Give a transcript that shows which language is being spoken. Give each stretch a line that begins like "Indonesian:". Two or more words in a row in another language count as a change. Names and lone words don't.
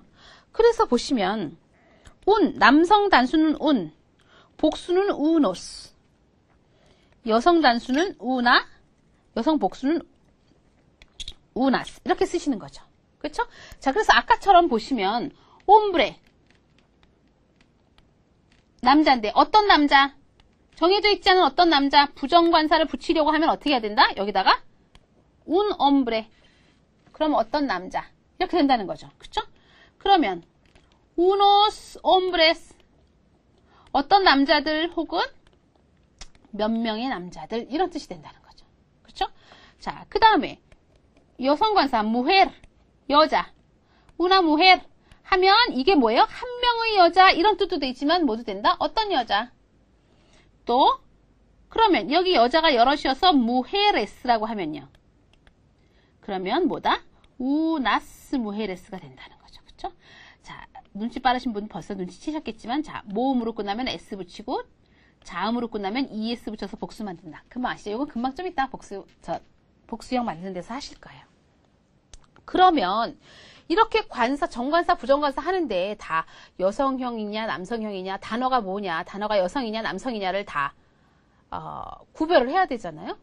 Korean: 그래서 보시면 남성 단수는 복수는 우노스, 여성 단수는 우나, 여성 복수는 우나스 이렇게 쓰시는 거죠. 그렇죠? 자, 그래서 아까처럼 보시면 옴브레 남자인데 어떤 남자? 정해져 있지 않은 어떤 남자 부정관사를 붙이려고 하면 어떻게 해야 된다? 여기다가
Spanish: un hombre.
Korean: 그럼 어떤 남자? 이렇게 된다는 거죠. 그쵸? 그러면
Spanish: unos hombres.
Korean: 어떤 남자들 혹은 몇 명의 남자들 이런 뜻이 된다는 거죠. 그쵸? 자, 그 다음에 여성관사 mujer. 여자.
Spanish: una mujer.
Korean: 하면 이게 뭐예요? 한 명의 여자 이런 뜻도 있지만 모두 된다. 어떤 여자? 또 그러면 여기 여자가 여럿이어서 mujeres라고 하면요. 그러면 뭐다?
Spanish: unas mujeres
Korean: 가 된다는 거죠. 그쵸? 자, 눈치 빠르신 분 벌써 눈치채셨겠지만 자, 모음으로 끝나면 s 붙이고 자음으로 끝나면 es 붙여서 복수 만든다. 금방 아시죠? 이건 금방 좀 이따 복수형 만드는 데서 하실 거예요. 그러면 이렇게 관사, 정관사, 부정관사 하는데 다 여성형이냐 남성형이냐 단어가 뭐냐 단어가 여성이냐 남성이냐를 다 구별을 해야 되잖아요.